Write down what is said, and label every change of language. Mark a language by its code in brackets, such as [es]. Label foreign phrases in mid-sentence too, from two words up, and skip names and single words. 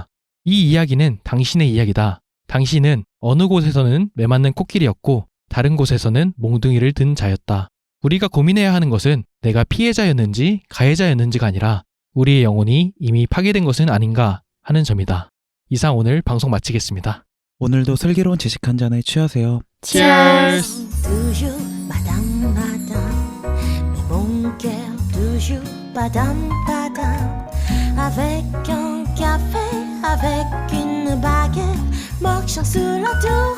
[ko] 이 이야기는 당신의 이야기다. 당신은 어느 곳에서는 매맞는 코끼리였고 다른 곳에서는 몽둥이를 든 자였다. 우리가 고민해야 하는 것은 내가 피해자였는지 가해자였는지가 아니라 우리의 영혼이 이미 파괴된 것은 아닌가 하는 점이다. 이상 오늘 방송 마치겠습니다. 오늘도 슬기로운 지식 한 잔에 취하세요. Cheers! [fr] Toujours madame, madame, mais mon cœur toujours padam, padam. Avec un café, avec une baguette, marchant sur la tour.